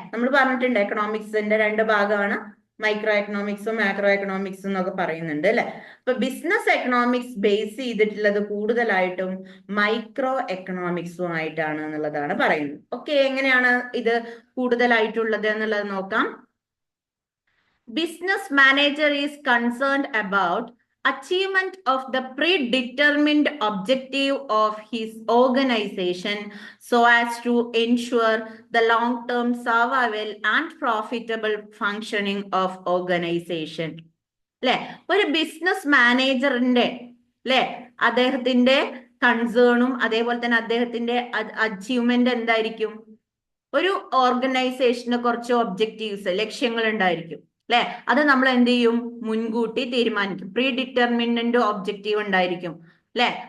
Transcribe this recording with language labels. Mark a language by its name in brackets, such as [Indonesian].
[Malayalam] നമ്മൾ പറഞ്ഞിട്ടുണ്ട് എക്കണോമിക്സിന്റെ രണ്ട് ഭാഗമാണ്, മൈക്രോ എക്കണോമിക്സും മാക്രോ എക്കണോമിക്സും എന്നൊക്കെ പറയുന്നുണ്ട്, അല്ലെ. അപ്പൊ ബിസിനസ് എക്കണോമിക്സ് ബേസ് ചെയ്തിട്ടുള്ളത് കൂടുതലായിട്ടും മൈക്രോ എക്കണോമിക്സും ആയിട്ടാണ് എന്നുള്ളതാണ് പറയുന്നത്. ഓക്കെ, എങ്ങനെയാണ് ഇത് കൂടുതലായിട്ടുള്ളത് എന്നുള്ളത് നോക്കാം. [English] Business manager is concerned about achievement of the predetermined objective of his organization so as to ensure the long-term survival and profitable functioning of organization. [Malayalam] അല്ലെ, ഒരു ബിസിനസ് മാനേജറിന്റെ അല്ലെ അദ്ദേഹത്തിന്റെ കൺസേണും അതേപോലെ തന്നെ അദ്ദേഹത്തിന്റെ അച്ചീവ്മെന്റ് എന്തായിരിക്കും? ഒരു ഓർഗനൈസേഷന് കുറച്ച് ഒബ്ജക്റ്റീവ്സ്, ലക്ഷ്യങ്ങൾ ഉണ്ടായിരിക്കും, അല്ലെ. അത് നമ്മൾ എന്ത് ചെയ്യും? മുൻകൂട്ടി തീരുമാനിക്കും. പ്രീ ഡിറ്റർമിനന്റ് ഒബ്ജക്റ്റീവ് ഉണ്ടായിരിക്കും, അല്ലെ.